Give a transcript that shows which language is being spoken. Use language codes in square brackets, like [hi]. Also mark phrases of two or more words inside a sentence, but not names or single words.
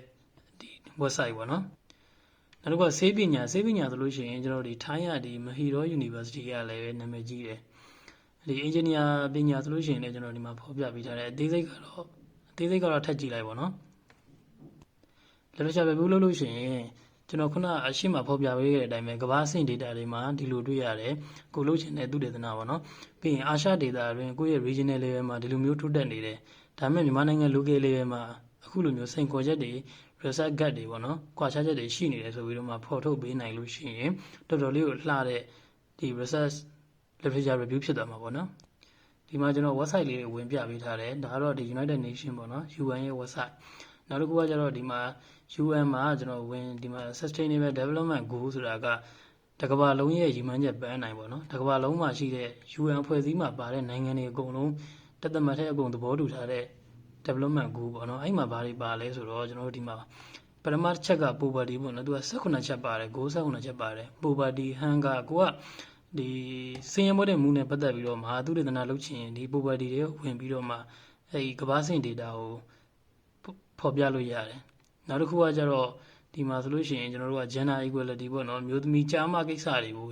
[my] ဒီ website ပေါ့နော်နောက်တစ်ခုကဆေးပညာဆိုလို့ရှိရင်ကျွန်တော်တို့ဒီထိုင်းရဒီ Mahidol University ကလည်းနာမည်ကြီးတယ်ဒီ engineer ပညာဆိုလို့ရှိရင်လည်းကျွန်တော်ဒီမှာဖော်ပြပေးထားတယ်အသေးစိတ်ကတော့ထပ်ကြည့်လိုက်ပါတော့လက်လက်ချပဲဘူးလို့ရှိရင်ကျွန်တော်ခုနအရှိမဖော်ပြပေးခဲ့တဲ့အတိုင်းပဲကမ္ဘာ့အဆင့် data တွေမှာဒီလိုတွေ့ရတယ်ကိုလို့ချင်တဲ့သုတေသနပေါ့နော်ပြီးရင်အာရှ data အတွင်းကိုယ့်ရဲ့ [en] regional level [my] မှာဒီလိုမျိုးထိုးတက်နေတယ်ဒါပေမဲ့မြန်မာနိုင်ငံ [en] local level [my] မှာအခုလိုမျိုးစိန်ခေါ် ချက်တွေ [en] research gap [my] တွေပေါ့နော်ကွာခြားချက်တွေရှိနေတယ်ဆိုပြီးတော့မှဖော်ထုတ်ပေးနိုင်လို့ရှိရင်တော်တော်လေးကိုလှတဲ့ဒီ [en] research literature review [my] ဖြစ်သွားမှာပေါ့နော်ဒီမှာကျွန်တော် website လေးတွေဝင်ပြပေးထားတယ်ဒါကတော့ဒီ United Nation ပေါ့နော် UN ရဲ့ website နောက်တစ်ခုကကျတော့ဒီမှာ UN မှာကျွန်တော်ဝင်ဒီမှာ Sustainable [en] Development Goal [my] ဆိုတာကတကမ္ဘာလုံးရဲ့ရည်မှန်းချက်ပန်းနိုင်ပေါ့နော်တကမ္ဘာလုံးမှာရှိတဲ့ UN အဖွဲ့အစည်းမှာပါတဲ့နိုင်ငံတွေအကုန်လုံးတသက်ထဲအကုန်သဘောတူထားတဲ့ development goal ပေါ့ နော်အဲ့မှာဘာတွေပါလဲဆိုတော့ကျွန်တော်တို့ဒီမှာပထမတစ်ချက်က poverty ပေါ့နော်သူက18ချက်ပါတယ် goal 18ချက်ပါတယ် [en] poverty hunger [my] ကိုကဒီစင်ရမွေးတဲ့မူနဲ့ပတ်သက်ပြီးတော့မှသုတေသနလုပ်ချင်ဒီ poverty တွေဝင်ပြီးတော့မှအဲ့ဒီကမ္ဘာ့စင် data ကိုဖော်ပြလို့ရတယ်နောက်တစ်ခုကကျတော့ဒီမှာဆိုလို့ရှိရင်ကျွန်တော်တို့က [en] gender equality [my] ပေါ့နော်မျိုးသမီးကြားမကိစ္စတွေကို